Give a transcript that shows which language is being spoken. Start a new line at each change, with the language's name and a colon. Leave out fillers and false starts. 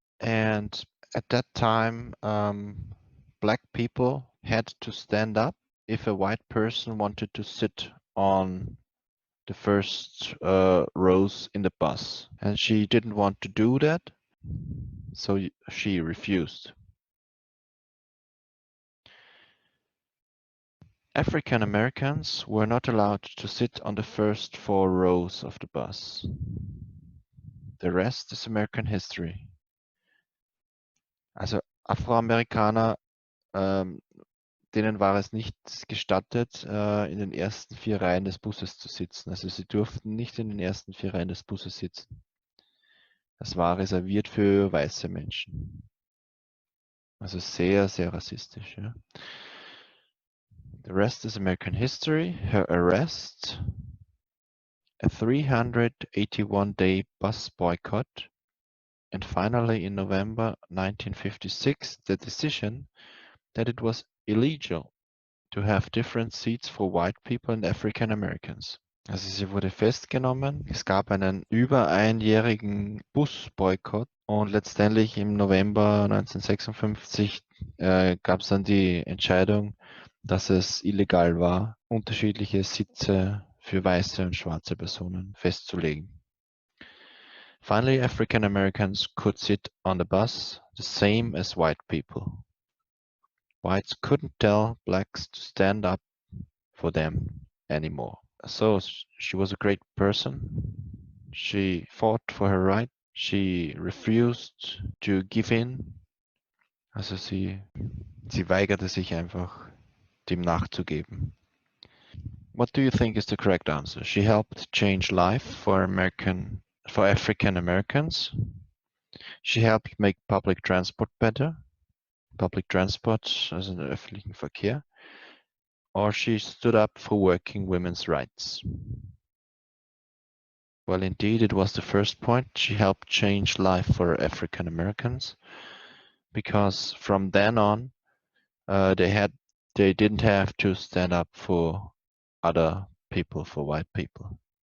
English: And at that time, black people had to stand up if a white person wanted to sit on the first rows in the bus, and she didn't want to do that, so she refused. African Americans were not allowed to sit on the first 4 rows of the bus. The rest is American history.
German: Also Afroamerikaner, denen war es nicht gestattet, in den ersten 4 Reihen des Busses zu sitzen. Also sie durften nicht in den ersten 4 Reihen des Busses sitzen. Das war reserviert für weiße Menschen. Also sehr, sehr rassistisch. Ja.
English: The rest is American history. Her arrest, a 381-day bus boycott, and finally in November 1956 the decision that it was illegal to have different seats for white people and African Americans.
German: Also sie wurde festgenommen, es gab einen über einjährigen Busboykott und letztendlich im November 1956 gab es dann die Entscheidung, dass es illegal war, unterschiedliche Sitze für weiße und schwarze Personen festzulegen.
English: Finally, African Americans could sit on the bus the same as white people. Whites couldn't tell blacks to stand up for them anymore. So she was a great person. She fought for her right. She refused to give in.
German: Also sie weigerte sich einfach, dem nachzugeben.
English: What do you think is the correct answer? She helped change life for African Americans. She helped make public transport better. Public transport,
German: also den öffentlichen Verkehr.
English: Or she stood up for working women's rights. Well, indeed, it was the first point. She helped change life for African Americans, because from then on, they didn't have to stand up for other people, for white people.